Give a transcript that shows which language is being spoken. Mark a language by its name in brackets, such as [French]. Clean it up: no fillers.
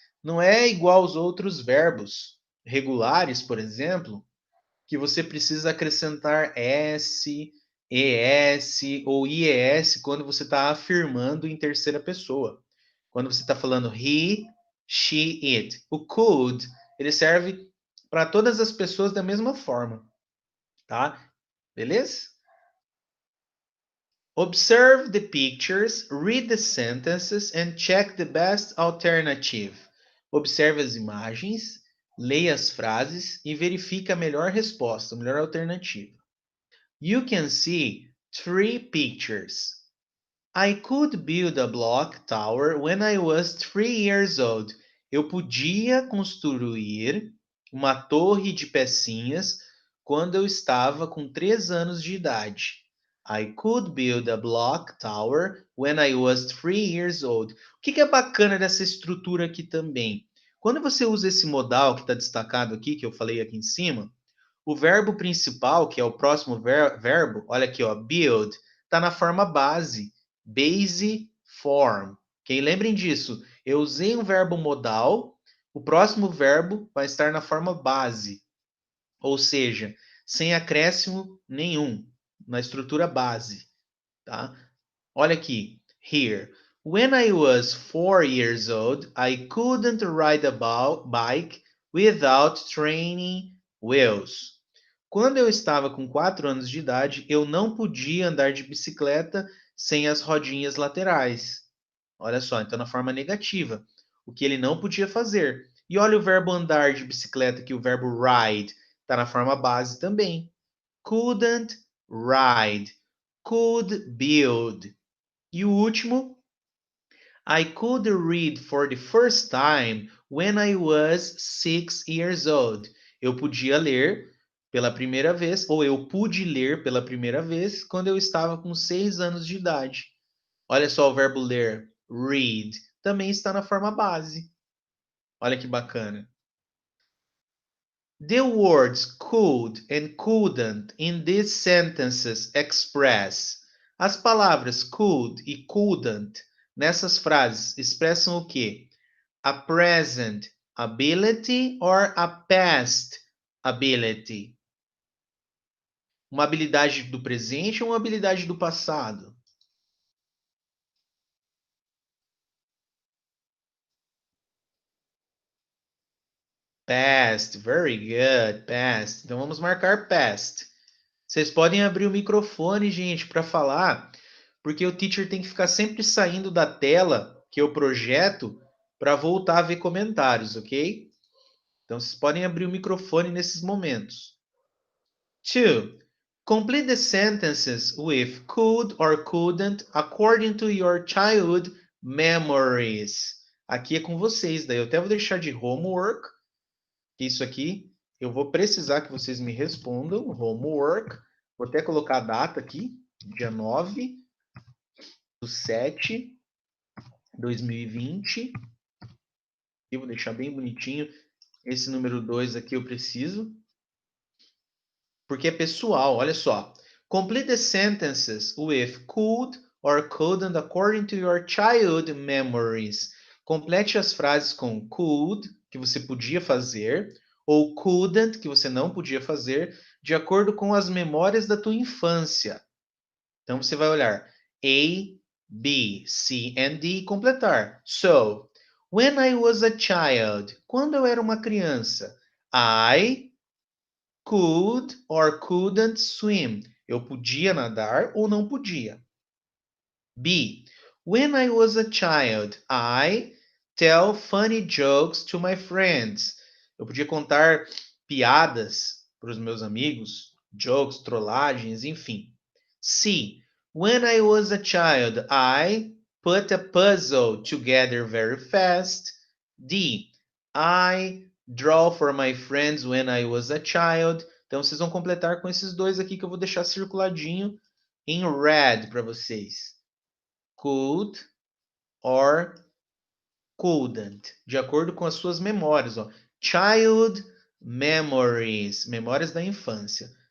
[Portuguese] Não é igual aos outros verbos regulares, por exemplo, que você precisa acrescentar S, ES ou IES quando você está afirmando em terceira pessoa. Quando você está falando he, she, it. O could, ele serve para todas as pessoas da mesma forma, tá? Beleza? [English] Observe the pictures, read the sentences and check the best alternative. [Portuguese] Observe as imagens, leia as frases e verifique a melhor resposta, a melhor alternativa. [English] You can see 3 pictures. I could build a block tower when I was 3 years old. [Portuguese] Eu podia construir uma torre de pecinhas quando eu estava com 3 anos de idade. [English] I could build a block tower when I was 3 years old. [Portuguese] O que é bacana dessa estrutura aqui também? Quando você usa esse modal que está destacado aqui, que eu falei aqui em cima, o verbo principal, que é o próximo verbo, olha aqui, ó, build, está na forma base, base form. Ok? Lembrem disso. Eu usei um verbo modal, o próximo verbo vai estar na forma base, ou seja, sem acréscimo nenhum, na estrutura base, tá? Olha aqui, here. [English] When I was 4 years old, I couldn't ride a bike without training wheels. [Portuguese] Quando eu estava com 4 anos de idade, eu não podia andar de bicicleta sem as rodinhas laterais. Olha só, então na forma negativa, o que ele não podia fazer. E olha o verbo andar de bicicleta, que o verbo ride está na forma base também. [English] Couldn't ride. Could build. E o último, I could read for the first time when I was 6 years old. [Portuguese] Eu podia ler pela primeira vez, ou eu pude ler pela primeira vez quando eu estava com 6 anos de idade. Olha só o verbo ler, read, também está na forma base. Olha que bacana. [English] The words could and couldn't in these sentences express. [Portuguese] As palavras could e couldn't nessas frases expressam o quê? [English] A present ability or a past ability? [Portuguese] Uma habilidade do presente ou uma habilidade do passado? [English] Past, very good, past. [Portuguese] Então vamos marcar past. Vocês podem abrir o microfone, gente, para falar, porque o teacher tem que ficar sempre saindo da tela que eu projeto para voltar a ver comentários, ok? Então vocês podem abrir o microfone nesses momentos. 2. [English] Complete the sentences with could or couldn't according to your childhood memories. [Portuguese] Aqui é com vocês, daí eu até vou deixar de homework, que isso aqui eu vou precisar que vocês me respondam, homework. Vou até colocar a data aqui, dia 9/7/2020. E vou deixar bem bonitinho. Esse número 2 aqui eu preciso. Porque é pessoal, olha só. [English] Complete the sentences with could or couldn't according to your child memories. [Portuguese] Complete as frases com could, que você podia fazer, ou couldn't, que você não podia fazer, de acordo com as memórias da tua infância. Então você vai olhar A, B, C and D e completar. [English] So, when I was a child, [Portuguese] quando eu era uma criança, [English] I could or couldn't swim. [Portuguese] Eu podia nadar ou não podia. B. [English] When I was a child, I tell funny jokes to my friends. [Portuguese] Eu podia contar piadas para os meus amigos, jokes, trollagens, enfim. C. [English] When I was a child, I put a puzzle together very fast. D. I draw for my friends when I was a child. [Portuguese] Então vocês vão completar com esses dois aqui que eu vou deixar circuladinho em red para vocês. Could or couldn't, de acordo com as suas memórias. Ó. [English] Child memories, [Portuguese] memórias da infância.